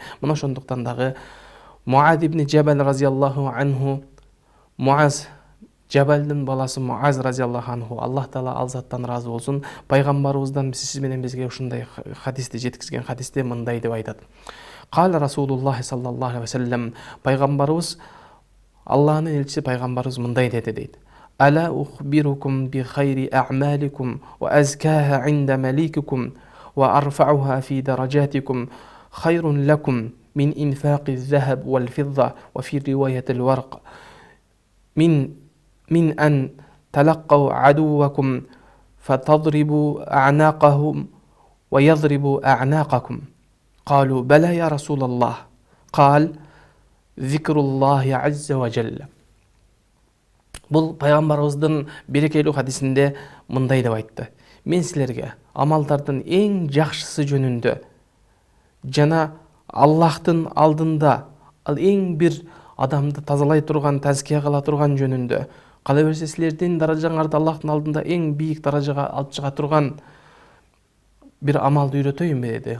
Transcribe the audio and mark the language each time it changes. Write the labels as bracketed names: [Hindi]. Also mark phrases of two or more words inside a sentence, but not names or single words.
[Kyrgyz] Мына ошондуктан дагы Муаз ибн Джабал [Arabic] رضي الله عنه, [Kyrgyz] Муаз Жабалдын баласы Муаз [Arabic] رضي الله عنه, [Kyrgyz] Аллах Таала ал заттан ыраазы болсун, пайгамбарыбыздан сиз менен бизге ушундай хадисти жеткизген хадисте мындай деп айтат. [Arabic] قال رسول الله صلى الله عليه وسلم, [Kyrgyz] пайгамбарыбыз, Аллахнын элчиси пайгамбарыбыз мындай деди дейт. [Arabic] ألا أخبركم بخير أعمالكم وأزكاها عند مليككم وأرفعها في درجاتكم خير لكم من إنفاق الذهب والفضة وفي رواية الورق من أن تلقوا عدوكم فتضربوا أعناقهم ويضربوا أعناقكم. قالوا بلى يا رسول الله. قال ذكر الله عز وجل. [Kyrgyz] Бул пайгамбарыбыздын берекелүү хадисинде мындай деп айтты. Мен силерге амалдардын эң жакшысы жөнүндө жана Аллахтын алдында ал эң бир адамды тазалай турган, тазкия кыла турган жөнүндө, кала берсе силердин даражаңарды Аллахтын алдында эң бийик даражага алып чыга турган бир амалды үйрөтөйүнбү деди.